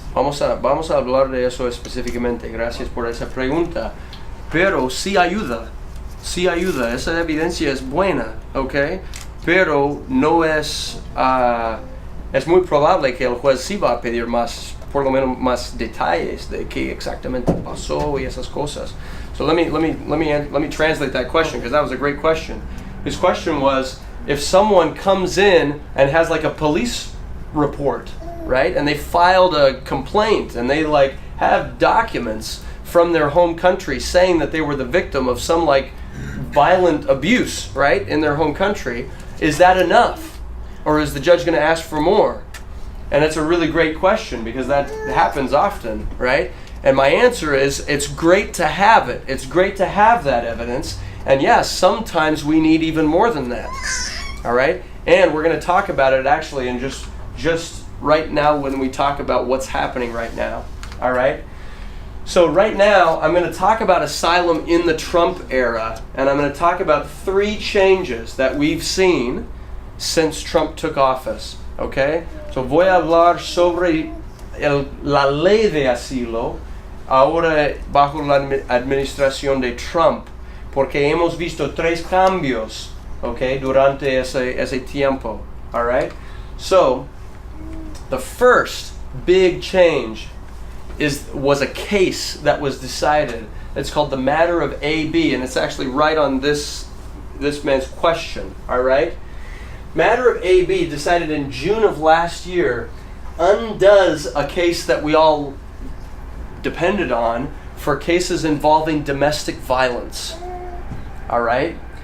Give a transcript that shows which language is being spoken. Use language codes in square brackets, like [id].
[es] Vamos a hablar de eso específicamente. Gracias por esa pregunta. Pero sí ayuda, esa evidencia es buena, ¿ok? Pero no es muy probable que el juez sí va a pedir más, por lo menos más detalles de qué exactamente pasó y esas cosas. [en] So let me translate that question, because that was a great question. His question was, if someone comes in and has like a police report, right, and they filed a complaint and they like have documents from their home country saying that they were the victim of some like violent abuse, right, in their home country, is that enough? Or is the judge going to ask for more? And it's a really great question, because that happens often, right? And my answer is, it's great to have it. It's great to have that evidence. And yes, sometimes we need even more than that. All right? And we're going to talk about it actually in just right now when we talk about what's happening right now. All right? So right now, I'm going to talk about asylum in the Trump era, and I'm going to talk about 3 changes that we've seen since Trump took office. Okay? [es] So voy a hablar sobre la ley de asilo ahora bajo la administración de Trump, porque hemos visto 3 cambios, okay, durante ese tiempo. [en] All right? So, the first big change was a case that was decided. It's called the matter of A.B., and it's actually right on this man's question. All right? Matter of A.B., decided in June of last year, undoes a case that we all depended on for cases involving domestic violence. All right?